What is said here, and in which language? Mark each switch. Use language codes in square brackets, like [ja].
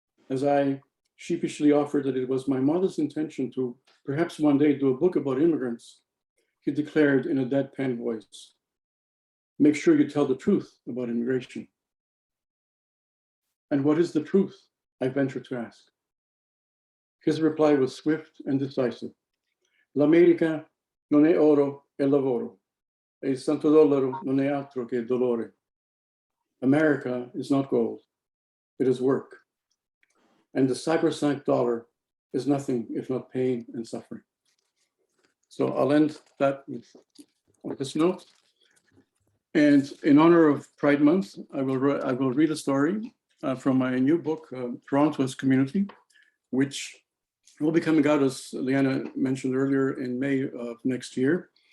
[en] As I sheepishly offered that it was my mother's intention to perhaps one day do a book about immigrants, he declared in a deadpan voice, "Make sure you tell the truth about immigration." And what is the truth? I ventured to ask. His reply was swift and decisive. [it] L'America non è oro, è lavoro. E il santo dollaro non è altro che dolore. [en] America is not gold, it is work. And the sacrosanct dollar is nothing if not pain and suffering. So I'll end that with this note. And in honor of Pride Month, I will read a story from my new book, Toronto's Community, which will be coming out, as Liana mentioned earlier, in May of next year.